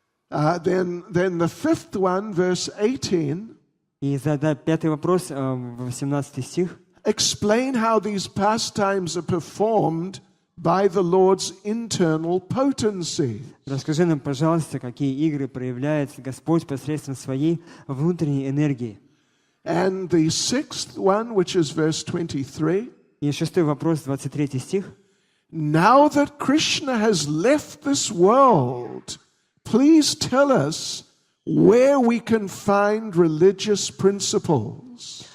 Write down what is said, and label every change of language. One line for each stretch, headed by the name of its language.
English: Then the fifth one, verse 18,
Russian: И задай пятый вопрос, 18 стих.
English: explain how these pastimes are performed by the Lord's internal potency.
Russian: Расскажи нам, пожалуйста, какие игры проявляет Господь посредством своей внутренней энергии.
English: And the sixth one, which is verse 23.
Russian: И шестой вопрос, 23 стих.
English: Now that Krishna has left this world, please tell us where we can find religious principles.